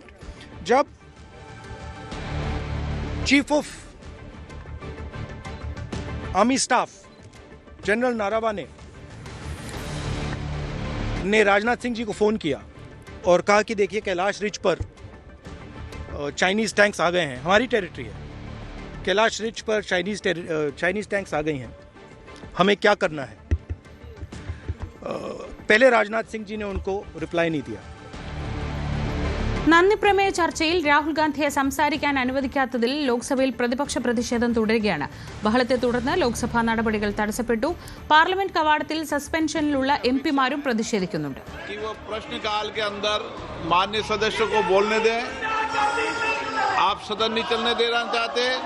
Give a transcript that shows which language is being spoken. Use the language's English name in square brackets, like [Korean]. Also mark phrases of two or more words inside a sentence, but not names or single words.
[Hindi] जब [English] chief of army staff [Hindi] जनरल नारावाने ने राजनाथ सिंह जी को फ़ोन किया और कहा कि देखिए कैलाश रिच पर [English] Chinese tanks [Hindi] आ गए हैं, हमारी टेरिटरी है, कैलाश रिच पर [English] Chinese tanks [Hindi] आ गई हैं, हमें क्या करना है. पहले राजनाथ सिंह जी ने उनको रिप्लाई नहीं दिया. [Malayalam] നന്ദി പ്രമേയ ചർച്ചയിൽ രാഹുൽ ഗാന്ധിയെ സംസാരിക്കാൻ അനുവദിക്കാത്തതിൽ ലോക്സഭയിൽ പ്രതിപക്ഷ പ്രതിഷേധം തുടരുകയാണ്. ബഹളത്തെ തുടർന്ന് ലോക്സഭാ നടപടികൾ തടസ്സപ്പെട്ടു. പാർലമെന്റ് കവാടത്തിൽ സസ്പെൻഷനിലുള്ള എംപിമാരും പ്രതിഷേധിക്കുന്നുണ്ട്. [Hindi] प्रश्नकाल के अंदर माननीय सदस्यों को बोलने दें. आप सदन नहीं चलने देना चाहते.